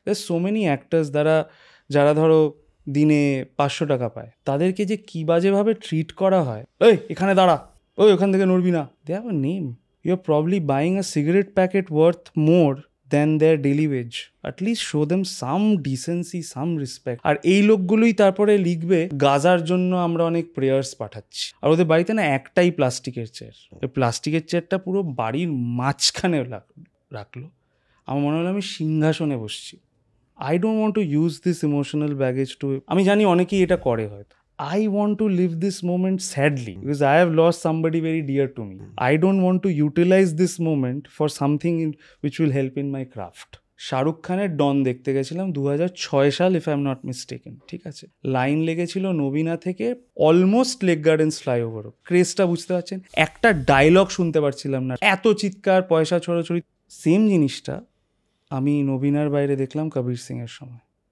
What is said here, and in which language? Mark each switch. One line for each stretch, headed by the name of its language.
English: so many actors
Bangla: যারা ধরো দিনে 500 টাকা পায়, তাদেরকে যে কি বাজেভাবে ট্রিট করা হয়, এই এখানে দাঁড়া, ওই ওখান থেকে নড়বি না,
English: They have a name. You are probably buying a cigarette packet worth more than their daily wage. At least show them some decency, some respect.
Bangla: আর এই লোকগুলোই তারপরে লিখবে গাজার জন্য আমরা অনেক প্রেয়ার্স পাঠাচ্ছি। আর ওদের বাড়িতে না একটাই প্লাস্টিকের চেয়ার, ওই প্লাস্টিকের চেয়ারটা পুরো বাড়ির মাঝখানে রাখলো। আমার মনে হলো আমি সিংহাসনে বসছি।
English: I don't want to use this emotional baggage to,
Bangla: আমি জানি অনেকেই এটা করে হয়তো,
English: I want to live this moment sadly because I have lost somebody very dear to me. I don't want to utilize this moment for something which will help in my craft.
Bangla: Shahrukh খানের ডন দেখতে গেছিলাম 2006 সাল,
English: if I am not mistaken,
Bangla: ঠিক আছে? Line লেগেছিল নবীনা থেকে almost lake gardens ফ্লাইওভারও। ক্রেজটা বুঝতে পারছেন? একটা ডায়লগ শুনতে পারছিলাম না, এত চিৎকার, পয়সা ছড়াছড়ি। সেম জিনিসটা আমি নবীনার বাইরে দেখলাম কবির সিং এর সময়।